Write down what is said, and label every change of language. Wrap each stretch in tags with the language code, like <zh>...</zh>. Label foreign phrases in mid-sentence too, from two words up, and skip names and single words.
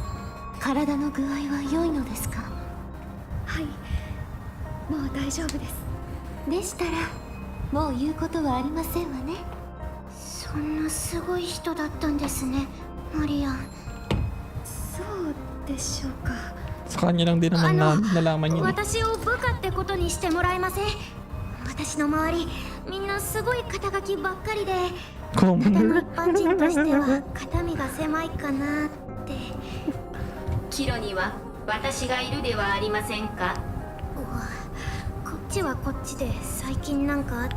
<ja>体の具合は良いのですか？はい、もう大丈夫です。でしたらもう言うことはありませんわね。そんなすごい人だったんですね、マリアン。そうでしょうか。</ja> <tl>Sa kanya lang din naman na nalaman yun.</tl> <ja>私を部下ってことにしてもらえません？私の周りみんなすごい肩書きばっかりで、ただの Common. 一般人としては肩身が狭いかなって。キロには私がいるではありませんか。こっちはこっちで最近なんか圧</ja>